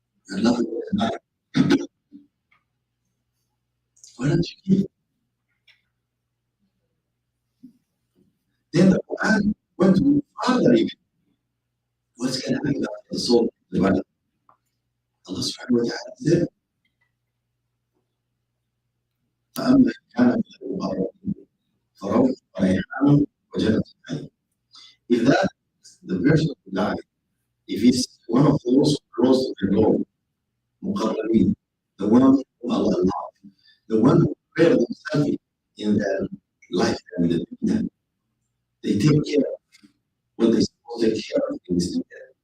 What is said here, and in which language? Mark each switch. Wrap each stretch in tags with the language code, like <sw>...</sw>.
<en>And nothing is not. Why don't you keep it? Then the Quran went to further even. What's going to happen after the soul in the body? Allah subhanahu wa ta'ala said,</en> <ar>فأما كان من المقربين فروح وريحان وجنة نعيم.</ar> <en>If that the person who died, if he's one of those close to the Lord, muqarrabin, the one whom Allah loved, the one who prepared themselves in their life and the dunya, they take care of what they're supposed to take care of in this dunya.</en>